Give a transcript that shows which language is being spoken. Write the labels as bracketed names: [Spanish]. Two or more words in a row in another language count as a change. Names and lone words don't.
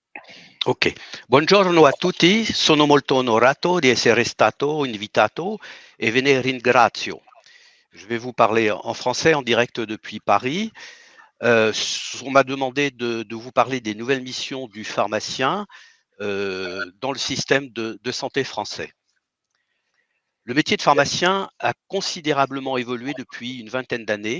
[Italian] Ok. Buongiorno a tutti, sono molto onorato di essere stato invitato e ve ne ringrazio. [French] Je vais vous parler en français en direct depuis Paris. On m'a demandé de vous parler des nouvelles missions du pharmacien dans le système de santé français. Le métier de pharmacien a considérablement évolué depuis une vingtaine d'années.